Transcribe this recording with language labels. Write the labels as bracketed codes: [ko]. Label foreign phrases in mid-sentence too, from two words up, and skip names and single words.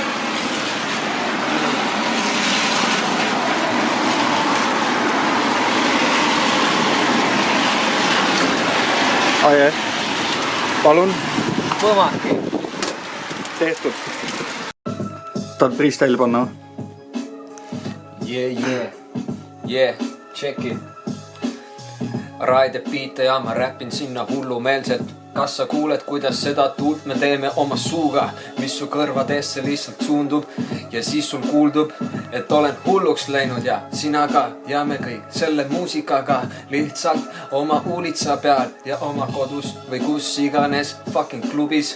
[et] Aie. Palun. Põmaki. Tehtud. Tahad freestyle panna? [en] Yeah, check it. [et] Raide biite ja ma räppin sinna hullumeelselt. Kas sa kuuled, kuidas seda tuult me teeme oma suuga, mis su kõrvadesse lihtsalt suundub ja siis sul kuuldub, et olen hulluks läinud ja sina ka ja me kõik selle muusikaga lihtsalt oma uulitsa peal ja oma kodus või kus iganes fucking klubis.